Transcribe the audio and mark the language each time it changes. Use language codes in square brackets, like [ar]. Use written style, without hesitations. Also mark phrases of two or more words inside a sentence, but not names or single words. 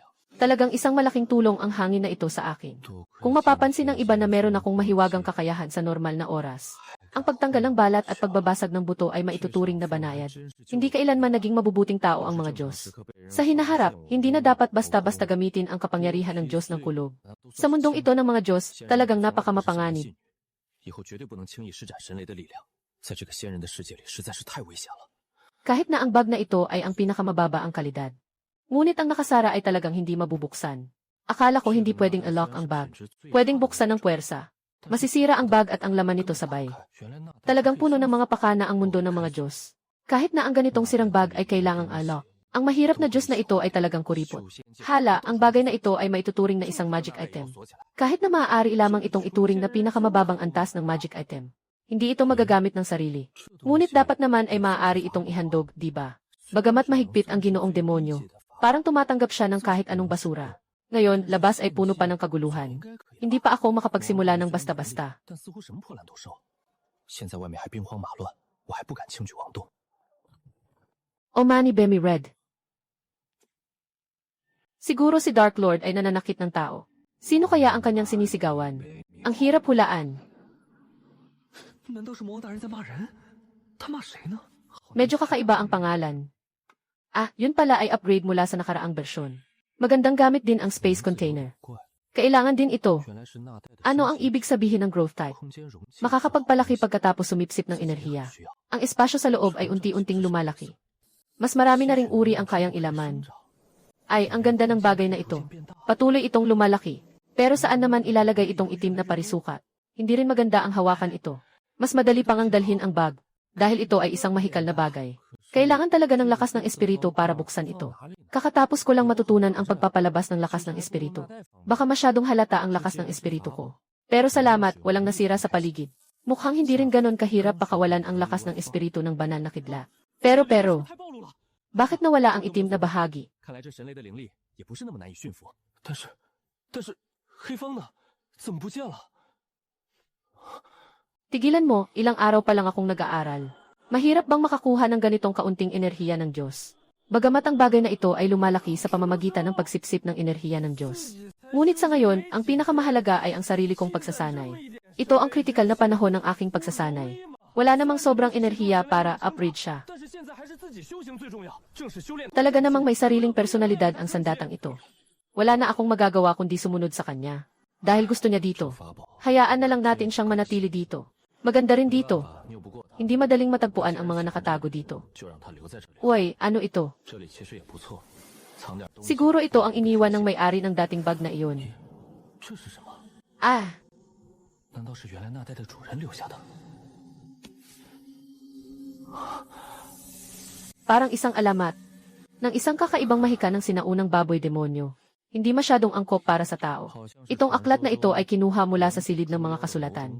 [tl] Talagang isang malaking tulong ang hangin na ito sa akin. Kung mapapansin ng iba na meron akong mahiwagang kakayahan sa normal na oras, ang pagtanggal ng balat at pagbabasag ng buto ay maituturing na banayad. Hindi kailanman naging mabubuting tao ang mga Diyos. Sa hinaharap, hindi na dapat basta-basta gamitin ang kapangyarihan ng Diyos ng kulob. Sa mundong ito ng mga Diyos, talagang napakamapanganib. [zh] 以后绝对不能轻易施展神雷的力量，在这个仙人的世界里实在是太危险了。 [tl] Kahit na ang bag na ito ay ang pinakamababa ang kalidad. Ngunit ang nakasara ay talagang hindi mabubuksan. Akala ko hindi pwedeng i-lock ang bag. Pwedeng buksan ng puwersa. Masisira ang bag at ang laman nito sabay. Talagang puno ng mga pakana ang mundo ng mga Diyos. Kahit na ang ganitong sirang bag ay kailangang i-lock. Ang mahirap na Diyos na ito ay talagang kuripot. Hala, ang bagay na ito ay maituturing na isang [en] magic item. [tl] Kahit na maaari lamang itong ituring na pinakamababang antas ng [en] magic item. [tl] Hindi ito magagamit ng sarili. Ngunit dapat naman ay maaari itong ihandog, di ba? Bagamat mahigpit ang ginoong demonyo, parang tumatanggap siya ng kahit anong basura. Ngayon, labas ay puno pa ng kaguluhan. Hindi pa ako makapagsimula ng basta-basta. [zh] 但似乎什么破烂都收。现在外面还兵荒马乱，我还不敢轻举妄动。 Omani Bemi Red. [tl] Siguro si Dark Lord ay nananakit ng tao. Sino kaya ang kanyang sinisigawan? Ang hirap hulaan. [zh] 难道是魔王大人在骂人？他骂谁呢？ [tl] Medyo kakaiba ang pangalan. Ah, yun pala ay upgrade mula sa nakaraang bersyon. Magandang gamit din ang [en] space container. [tl] Kailangan din ito. [zh] 原来是纳代的 [tl] Ano ang ibig sabihin ng [en] growth type? [zh] 空间容器 [tl] Makakapagpalaki pagkatapos sumipsip ng enerhiya. Ang espasyo sa loob ay unti-unting lumalaki. Mas marami na ring uri ang kayang ilaman. Ay, ang ganda ng bagay na ito. Patuloy itong lumalaki. Pero saan naman ilalagay itong itim na parisukat? Hindi rin maganda ang hawakan ito. Mas madali pang ang dalhin ang bag. Dahil ito ay isang mahikal na bagay. Kailangan talaga ng lakas ng espiritu para buksan ito. Kakatapos ko lang matutunan ang pagpapalabas ng lakas ng espiritu. Baka masyadong halata ang lakas ng espiritu ko. Pero salamat, walang nasira sa paligid. Mukhang hindi rin ganon kahirap pakawalan ang lakas ng espiritu ng banal na kidlat. Pero, [zh] 太暴露了。 [tl] bakit nawala ang itim na bahagi? [zh] 看来这神雷的灵力也不是那么难以驯服。但是黑方呢？怎么不见了？ [tl] Tigilan mo, ilang araw pa lang akong nag-aaral. Mahirap bang makakuha ng ganitong kaunting enerhiya ng Diyos? Bagamat ang bagay na ito ay lumalaki sa pamamagitan ng pagsipsip ng enerhiya ng Diyos. Ngunit sa ngayon, ang pinakamahalaga ay ang sarili kong pagsasanay. Ito ang kritikal na panahon ng aking pagsasanay. Wala namang sobrang enerhiya para upgrade siya. [zh] 但是现在还是自己修行最重要，正是修炼。 [tl] Talaga namang may sariling personalidad ang sandatang ito. Wala na akong magagawa kundi sumunod sa kanya. Dahil gusto niya dito. [zh] 法宝 [tl] Hayaan na lang natin siyang manatili dito. Maganda rin dito. [zh] 拗不过他， [tl] Hindi madaling matagpuan ang mga nakatago dito. [zh] 就让他留在这里。 [tl] Uy, ano ito? [zh] 这里其实也不错，藏点东西。 [tl] Siguro ito ang iniwan ng may-ari ng dating bag na iyon. [zh] 这是什么？ [tl] Ah, [zh] 难道是原来那代的主人留下的？ [tl] parang isang alamat. Ng isang kakaibang mahika ng sinaunang baboy demonyo. Hindi masyadong angkop para sa tao. Itong aklat na ito ay kinuha mula sa silid ng mga kasulatan.